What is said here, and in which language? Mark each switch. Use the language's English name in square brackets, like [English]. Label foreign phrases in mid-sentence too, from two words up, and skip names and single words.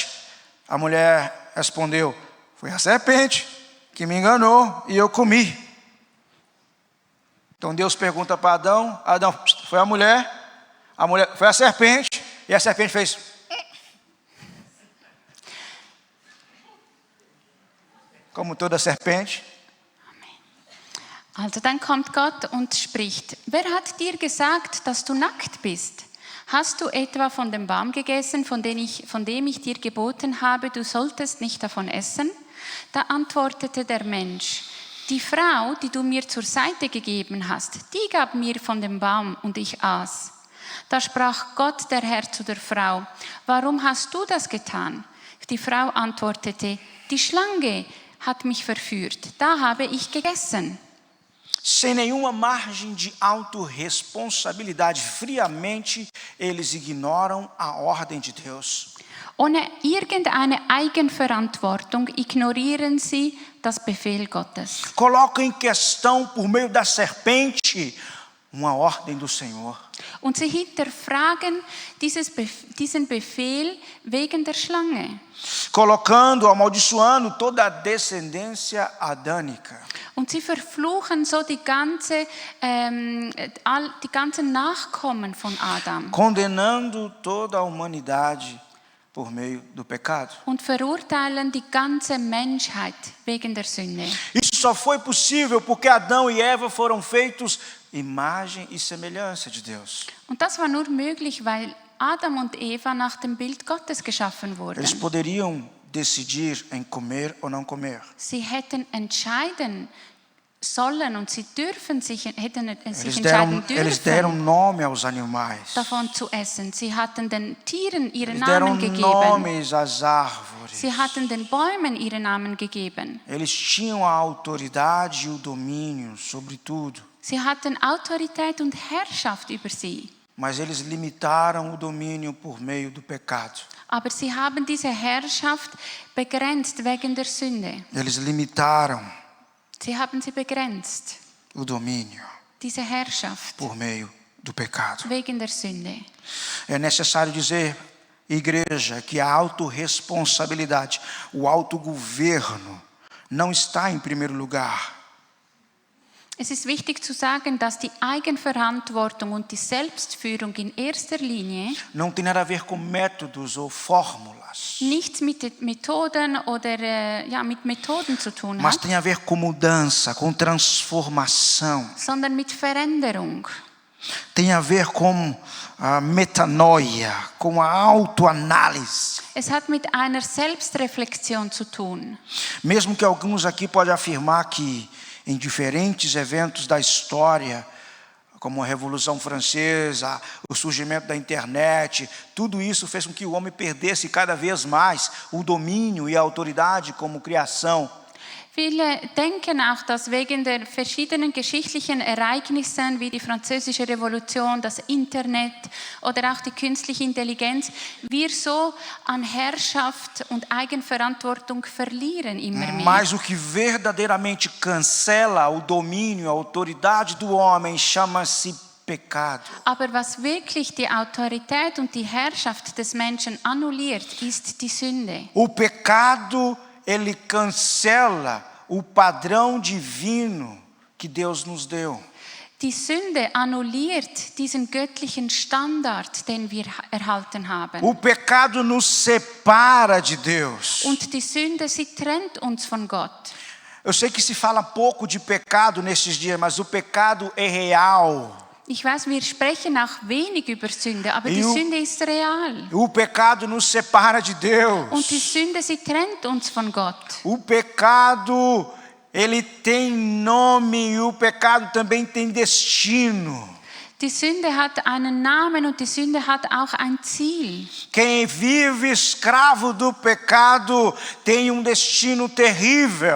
[Portuguese] A mulher respondeu, foi a serpente que me enganou e eu comi. Então Deus pergunta para Adão, Adão, foi a mulher foi a serpente, e a serpente fez. Como toda serpente. [German] Also dann kommt Gott und spricht, wer hat dir gesagt, dass du nackt bist? Hast du etwa von dem Baum gegessen, von dem ich dir geboten habe, du solltest nicht davon essen? Da antwortete der Mensch, die Frau, die du mir zur Seite gegeben hast, die gab mir von dem Baum und ich aß. Da sprach Gott, der Herr, zu der Frau, warum hast du das getan? Die Frau antwortete, die Schlange hat mich verführt. Da habe ich gegessen. [Portuguese] Sem nenhuma margem de autorresponsabilidade, friamente eles ignoram a ordem de Deus. [German] Ohne irgendeine Eigenverantwortung ignorieren sie das Befehl Gottes. [Portuguese] Colocam em questão, por meio da serpente, uma ordem do Senhor. [German] Und sie hinterfragen diesen Befehl wegen der Schlange. [Portuguese] Colocando, amaldiçoando toda a descendência adânica. [German] Und sie verfluchen so die ganzen Nachkommen von Adam. [Portuguese] Condenando toda a humanidade por meio do pecado. [German] Und verurteilen die ganze Menschheit wegen der Sünde. [Portuguese] Isso só foi possível porque Adão e Eva foram feitos imagem e semelhança de Deus. [German] Und das war nur möglich, weil Adam und Eva nach dem Bild Gottes geschaffen wurden. [Portuguese] Eles poderiam decidir em comer ou não comer. [German] Sie hätten entscheiden sollen und sie hätten sich entscheiden [Portuguese] Eles deram [German] dürfen, [Portuguese] nome aos animais. [German] davon zu essen. Sie hatten den Tieren ihre [Portuguese] Eles deram [German] Namen gegeben. [Portuguese] nomes às árvores. [German] Sie hatten den Bäumen ihre Namen gegeben. [Portuguese] Eles tinham a autoridade e o domínio sobre tudo. [German] Sie hatten Autorität und Herrschaft über sie. [Portuguese] Mas eles limitaram o domínio por meio do pecado. [German] Aber sie haben diese Herrschaft begrenzt wegen der Sünde. [Portuguese] Eles limitaram [German] Sie haben sie begrenzt, [Portuguese] o domínio [German] diese Herrschaft, [Portuguese] por meio do pecado. [German] wegen der Sünde. [Portuguese] É necessário dizer, igreja, que a autorresponsabilidade, o autogoverno, não está em primeiro lugar. [German] Es ist wichtig zu sagen, dass die Eigenverantwortung und die Selbstführung in erster Linie [Portuguese] Não tem nada a ver com métodos ou fórmulas, [German] nichts mit Methoden oder mit Methoden zu tun [Portuguese] mas [German] hat, [Portuguese] tem a ver com mudança, com transformação. [German] sondern mit Veränderung. [Portuguese] Tem a ver com a metanoia, com a autoanálise. [German] Es hat mit einer Selbstreflexion zu tun. [Portuguese] Mesmo que alguns aqui podem afirmar que em diferentes eventos da história, como a Revolução Francesa, o surgimento da internet, tudo isso fez com que o homem perdesse cada vez mais o domínio e a autoridade como criação. [German] Viele denken auch, dass wegen der verschiedenen geschichtlichen Ereignissen wie die Französische Revolution, das Internet oder auch die künstliche Intelligenz, wir so an Herrschaft und Eigenverantwortung verlieren immer mehr. [Portuguese] Mas o que verdadeiramente cancela o domínio, a autoridade do homem, chama-se pecado. [German] Aber was wirklich die Autorität und die Herrschaft des Menschen annulliert, ist die Sünde. [Portuguese] O pecado, ele cancela o padrão divino que Deus nos deu. [German] Die Sünde annulliert diesen göttlichen Standard, den wir erhalten haben. [Portuguese] O pecado nos separa de Deus. [German] Und die Sünde, sie trennt uns von Gott. [Portuguese] Eu sei que se fala pouco de pecado nesses dias, mas o pecado é real. [German] Ich weiß, wir sprechen auch wenig über Sünde, aber die Sünde ist real. [Portuguese] O pecado nos separa de Deus. [German] Und die Sünde, sie trennt uns von Gott. [Portuguese] O pecado, ele tem nome e o pecado também tem destino. [German] Die Sünde hat einen Namen und die Sünde hat auch ein Ziel. [Portuguese] Quem vive escravo do pecado tem destino terrível.